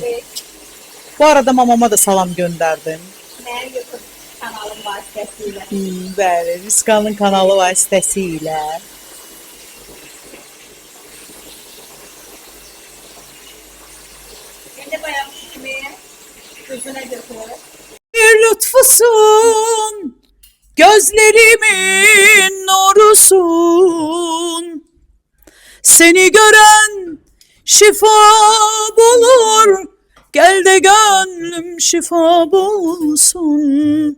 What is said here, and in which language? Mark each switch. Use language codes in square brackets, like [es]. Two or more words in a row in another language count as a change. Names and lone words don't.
[az] Bu arada mamama da salam göndərdim. Mənim YouTube kanalım vasitəsilə. Bəli, Riskanın kanalı vasitəsilə. İndi bayaq kimi gözünə götür. [tr] Bir lütfusun, gözlerimin nurusun. Seni gören şifa bulur, gel de gönlüm şifa bulsun.